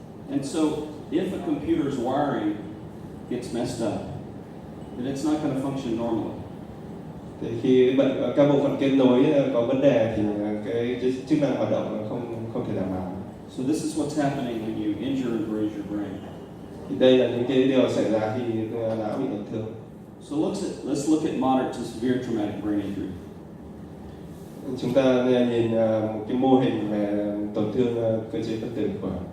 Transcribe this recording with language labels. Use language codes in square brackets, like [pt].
[en] And so if a computer's wiring gets messed up, then it's not going to function normally. [vi] Thì khi các bộ phận kết nối có vấn đề thì cái chức năng hoạt động nó không thể đảm bảo. [en] So this is what's happening when you injure and bruise your brain. [vi] Thì đây là những cái điều xảy ra khi não bị tổn thương. [en] So let's look at moderate to severe traumatic brain injury. [vi] Chúng ta nhìn một cái mô hình về tổn thương cơ chế phân tử của